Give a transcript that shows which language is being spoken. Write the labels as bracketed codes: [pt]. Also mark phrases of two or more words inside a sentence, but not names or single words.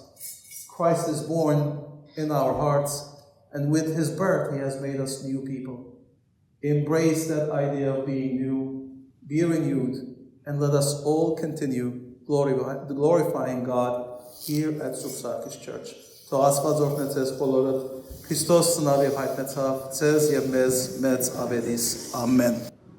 [en] Christ is born in our hearts, and with his birth, he has made us new people. Embrace that idea of being new, be renewed, and let us all continue glorifying God here at Սուրբ Church. [hy] Թող Աստված օրհնի ձեզ բոլորդ, Քրիստոս ծնավ եւ հայտնեցավ, ձեզ եւ մեզ մեծ ավետիս։ Ամեն։